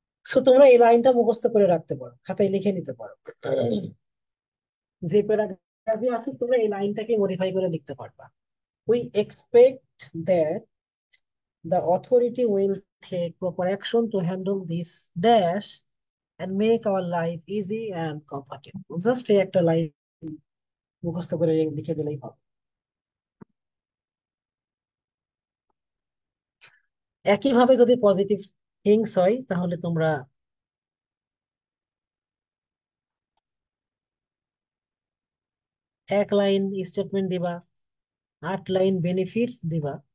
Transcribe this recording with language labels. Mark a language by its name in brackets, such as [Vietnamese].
[Bangla] So তোমরা এই লাইনটা মুখস্থ করে রাখতে পারো, খাতায় লিখে নিতে পারো। যে প্যারাগ্রাফে আছে তোমরা এই লাইনটাকে মডিফাই করে লিখতে পারবা। [English] We expect that the authority will take proper action to handle this dash and make our life easy and comfortable. [Bangla] Just এই একটা লাইন মুখস্থ করে লিখে দিলেই হবে। একইভাবে যদি পজিটিভ থিংস হয় তাহলে তোমরা 1 লাইন স্টেটমেন্ট দিবা, 8 লাইন বেনিফিটস দিবা।